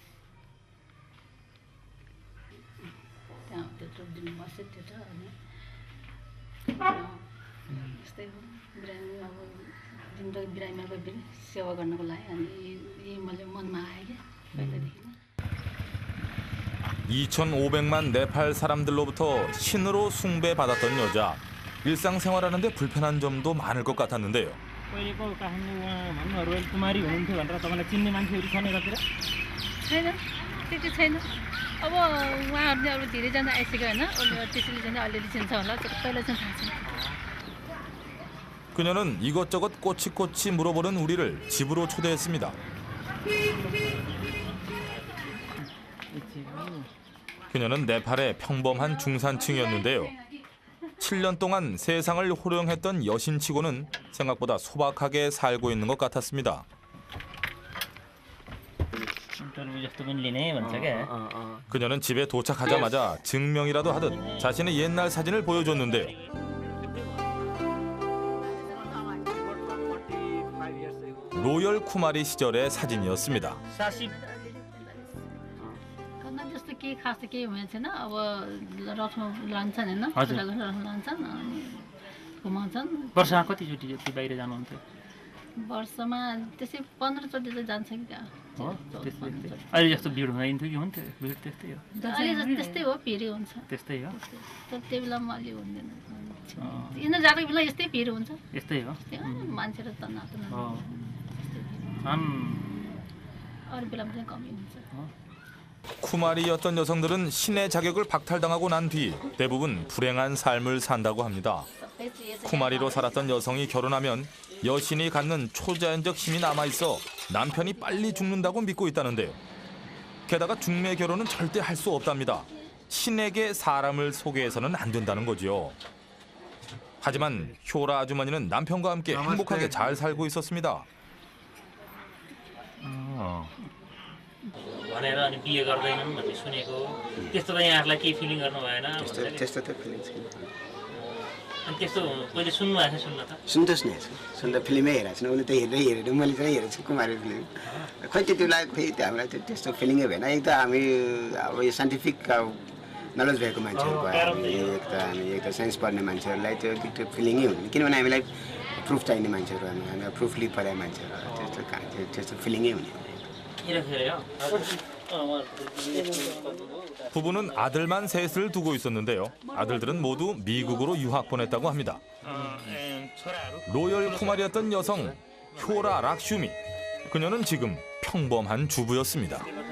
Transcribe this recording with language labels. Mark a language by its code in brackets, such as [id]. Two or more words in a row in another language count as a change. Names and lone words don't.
[ko] 음. 2,500만 네팔 사람들로부터 신으로 숭배받았던 여자. 일상생활하는데 불편한 점도 많을 것 같았는데요. [ne] पहिलेको काठमाडौँमा भन्नु रोयल कुमारी हुनुहुन्थ्यो भनेर तपाईँलाई चिन्ने मान्छेहरू छन् यतातिर? छैन, त्यति छैन। अब उहाँहरूले अब धेरैजना आइसक्यो होइन, त्यसैले चाहिँ अलिअलि चिन्छ होला, पहिला चाहिँ थाहा छैन। [ko] 그녀는 이것저것 꼬치꼬치 물어보는 우리를 집으로 초대했습니다. 그녀는 네팔의 평범한 중산층이었는데요. 7년 동안 세상을 호령했던 여신치고는 생각보다 소박하게 살고 있는 것 같았습니다. 그녀는 집에 도착하자마자 증명이라도 하듯 자신의 옛날 사진을 보여줬는데요. 로열 쿠마리 시절의 사진이었습니다. [ne] जस्तो केही खास त केही हुने छैन अब रथ लान्छन् होइन रथ लान्छन् घुमाउँछन् वर्षमा कतिचोटि जति बाहिर जानुहुन्थ्यो वर्षमा त्यसै 15 चोटि चाहिँ जान्छ कि अहिले जस्तो भिड हुँदैन्थ्यो कि हुन्थ्यो भिड त्यस्तै हो अहिले त्यस्तै हो भिड हुन्छ त्यस्तै हो तर त्यो बेलामा अलि हुँदैन यिनीहरू जाँदाको बेला यस्तै भिड हुन्छ यस्तै हो मान्छेहरू त नाच्नु अरू बेलामा चाहिँ कमी हुन्छ. [ko] 쿠마리였던 여성들은 신의 자격을 박탈당하고 난 뒤 대부분 불행한 삶을 산다고 합니다. 쿠마리로 살았던 여성이 결혼하면 여신이 갖는 초자연적 힘이 남아있어 남편이 빨리 죽는다고 믿고 있다는데요. 게다가 중매 결혼은 절대 할 수 없답니다. 신에게 사람을 소개해서는 안 된다는 거지요. 하지만 효라 아주머니는 남편과 함께 행복하게 잘 살고 있었습니다. [ne] भनेर अनि बिहे गर्दैनन् भन्ने सुनेको त्यस्तो त यहाँहरुलाई के फिलिङ गर्नु भएन त्यस्तो त फिलिङ छैन अनि त्यस्तो पहिले सुन्नु भएको सुन्न त सुन्दैछ नि सुन्दा फिल्मै हेरेको छैन उनी त हेरेर मैले चाहिँ हेरेको छु कुमारी फिल्म खै त्यति लाग्यो फेरि हामीलाई त्यस्तो फिलिङै भएन एक त हामी अब यो [en] scientific knowledge [ne] भएको मान्छेहरू भयो एक त साइन्स पढ्ने मान्छेहरूलाई त्यो फिलिङै हुँदैन किनभने हामीलाई प्रुफ चाहिने मान्छेहरू हामी प्रुफली पढाए मान्छेहरू त्यस्तो फिलिङै हुने [ko] 부부는 아들만 셋을 두고 있었는데요. 아들들은 모두 미국으로 유학 보냈다고 합니다. 로열 쿠마리였던 여성 효라 락슈미. 그녀는 지금 평범한 주부였습니다.